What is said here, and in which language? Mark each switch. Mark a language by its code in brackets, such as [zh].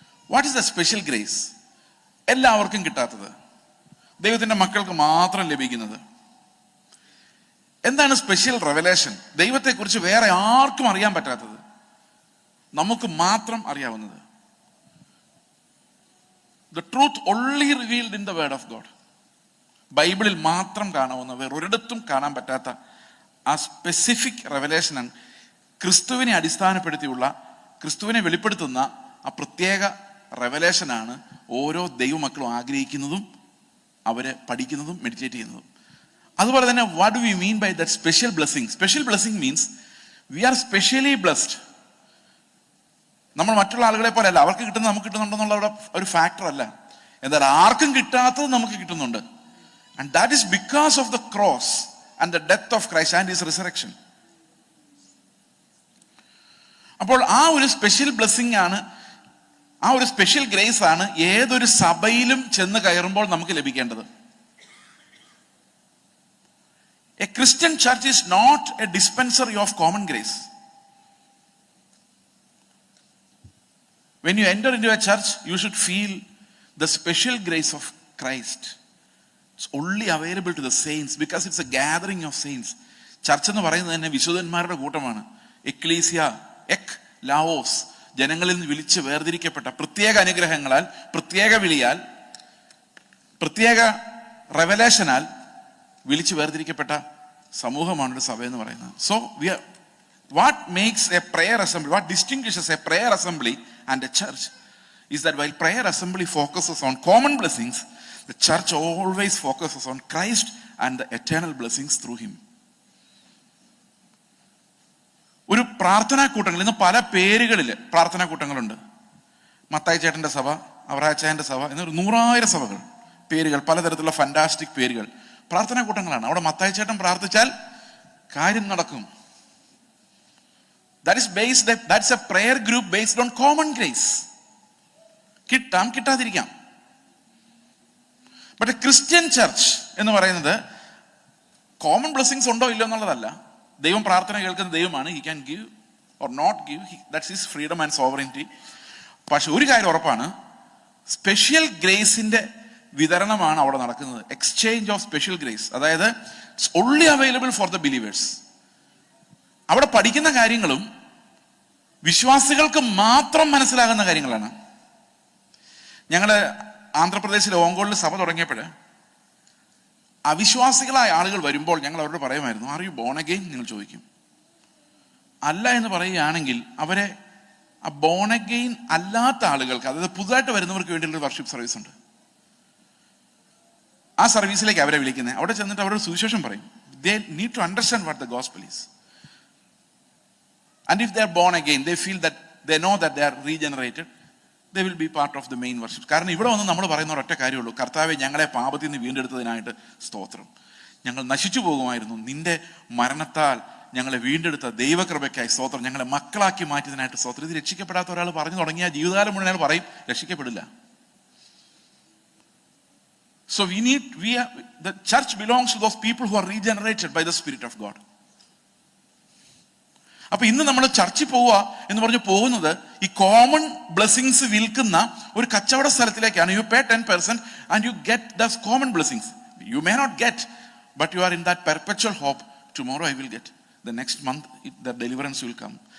[en] What is the special grace? [ml] എല്ലാവർക്കും കിട്ടാത്തത്, ദൈവത്തിന്റെ മക്കൾക്ക് മാത്രം ലഭിക്കുന്നത്. എന്താണ് സ്പെഷ്യൽ റെവലേഷൻ? ദൈവത്തെക്കുറിച്ച് വേറെ ആർക്കും അറിയാൻ പറ്റാത്തത്, നമുക്ക് മാത്രം അറിയാവുന്നത്. [en] The truth only revealed in the word of God. [ml] ബൈബിളിൽ മാത്രം കാണാവുന്ന, വേറൊരിടത്തും കാണാൻ പറ്റാത്ത ആ സ്പെസിഫിക് റെവലേഷനാണ്. ക്രിസ്തുവിനെ അടിസ്ഥാനപ്പെടുത്തിയുള്ള, ക്രിസ്തുവിനെ വെളിപ്പെടുത്തുന്ന ആ പ്രത്യേക റെവലേഷനാണ് ഓരോ ദൈവമക്കളും ആഗ്രഹിക്കുന്നതും അവരെ പഠിക്കുന്നതും മെഡിറ്റേറ്റ് ചെയ്യുന്നതും. അതുപോലെ തന്നെ [en] What do we mean by that special blessing? Special blessing means we are specially blessed. [ml] നമ്മൾ മറ്റുള്ള ആളുകളെ പോലെ അല്ല, അവർക്ക് കിട്ടുന്നത് നമുക്ക് കിട്ടുന്നുണ്ടെന്നുള്ള ഒരു ഫാക്ടർ അല്ല. എന്നാൽ ആർക്കും കിട്ടാത്തത് നമുക്ക് കിട്ടുന്നുണ്ട്. [en] And that is because of the cross and the death of Christ and his resurrection. [ml] അപ്പോൾ ആ ഒരു സ്പെഷ്യൽ ബ്ലെസ്സിങ് ആണ്, ആ ഒരു സ്പെഷ്യൽ ഗ്രേസ് ആണ് ഏതൊരു സഭയിലും ചെന്ന് കയറുമ്പോൾ നമുക്ക് ലഭിക്കേണ്ടത്. [en] A Christian church is not a dispensary of common grace. When you enter into a church, you should feel the special grace of Christ. It's only available to the saints because it's a gathering of saints. [ml] Church എന്ന് പറയുന്നത് തന്നെ വിശുദ്ധന്മാരുടെ കൂട്ടമാണ്. Ecclesia, എക് Laos, ജനങ്ങളിൽ നിന്ന് വിളിച്ച് വേർതിരിക്കപ്പെട്ട പ്രത്യേക അനുഗ്രഹങ്ങളാൽ, പ്രത്യേക വിളിയാൽ, പ്രത്യേക റെവലേഷനാൽ വിളിച്ച് വേർതിരിക്കപ്പെട്ട സമൂഹമാണ് ഒരു സഭ എന്ന് പറയുന്നത്. [en] So what makes a prayer assembly, what distinguishes a prayer assembly and a church is that while prayer assembly focuses on common blessings, the church always focuses on Christ and the eternal blessings through him. [ml] ഒരു പ്രാർത്ഥനാ കൂട്ടങ്ങൾ, ഇന്ന് പല പേരുകളിൽ പ്രാർത്ഥനാ കൂട്ടങ്ങളുണ്ട്. മത്തായി ചേട്ടന്റെ സഭ, അവറാച്ചായന്റെ സഭ എന്നൊരു 100,000 സഭകൾ, പേരുകൾ, പലതരത്തിലുള്ള ഫന്റാസ്റ്റിക് പേരുകൾ, പ്രാർത്ഥനാ കൂട്ടങ്ങളാണ്. അവിടെ മത്തായി ചേട്ടൻ പ്രാർത്ഥിച്ചാൽ കാര്യം നടക്കും. [en] That's a prayer group based on common grace. [ml] കിട്ടാം, കിട്ടാതിരിക്കാം. [en] but a Christian church [ml] എന്ന് പറയുന്നത് കോമൺ ബ്ലെസ്സിങ്സ് ഉണ്ടോ ഇല്ലോ എന്നുള്ളതല്ല. ദൈവം പ്രാർത്ഥന കേൾക്കുന്ന ദൈവമാണ്. [en] He can give or not give, that's his freedom and sovereignty. [ml] പക്ഷെ ഒരു കാര്യം ഉറപ്പാണ്, സ്പെഷ്യൽ ഗ്രേസിന്റെ വിതരണമാണ് അവിടെ നടക്കുന്നത്. [en] Exchange of special grace, അതായത് it's only available for the believers. [ml] അവിടെ പഠിക്കുന്ന കാര്യങ്ങളും വിശ്വാസികൾക്ക് മാത്രം മനസ്സിലാകുന്ന കാര്യങ്ങളാണ്. ഞങ്ങള് ആന്ധ്രാപ്രദേശിലെ ഓങ്കോളിൽ സഭ തുടങ്ങിയപ്പോൾ അവിശ്വാസികളായ ആളുകൾ വരുമ്പോൾ ഞങ്ങൾ അവരോട് പറയുമായിരുന്നു, [en] Are you born again? [ml] നിങ്ങൾ ചോദിക്കും. അല്ല എന്ന് പറയുകയാണെങ്കിൽ അവരെ ആ ബോൺ അഗെയിൻ അല്ലാത്ത ആളുകൾക്ക്, അതായത് പുതുതായിട്ട് വരുന്നവർക്ക് വേണ്ടിയുള്ള വർഷിപ്പ് സർവീസ് ഉണ്ട്. ആ സർവീസിലേക്ക് അവരെ വിളിക്കുന്നത്. അവിടെ ചെന്നിട്ട് അവരോട് സുവിശേഷം പറയും. [en] They need to understand what the gospel is. And if they are born again, they feel that they know that they are regenerated, they will be part of the main worship. [ml] കാരണം ഇവിടെ വന്ന് നമ്മൾ പറയുന്ന ഒരൊറ്റ കാര്യമുള്ളൂ, കർത്താവെ ഞങ്ങളെ പാപത്തിൽ നിന്ന് വീണ്ടെടുത്തതിനായിട്ട് സ്തോത്രം. ഞങ്ങൾ നശിച്ചു പോകുമായിരുന്നു, നിന്റെ മരണത്താൽ ഞങ്ങളെ വീണ്ടെടുത്ത ദൈവകൃപയ്ക്കായി സ്തോത്രം. ഞങ്ങളെ മക്കളാക്കി മാറ്റിയതിനായിട്ട് സ്തോത്രം. ഇത് രക്ഷിക്കപ്പെടാത്ത ഒരാൾ പറഞ്ഞു തുടങ്ങിയ ജീവിതകാലം മുഴുവൻ അയാൾ പറയും രക്ഷിക്കപ്പെടില്ല. [en] So the church belongs to those people who are regenerated by the Spirit of God. [ml] അപ്പൊ ഇന്ന് നമ്മൾ ചർച്ചിൽ പോവുക എന്ന് പറഞ്ഞ് പോകുന്നത് ഈ കോമൺ ബ്ലെസ്സിങ്സ് വിൽക്കുന്ന ഒരു കച്ചവട സ്ഥലത്തിലേക്കാണ്. [en] You pay 10% and you get the common blessings. You may not get, but you are in that perpetual hope, tomorrow I will get, the next month the deliverance will come.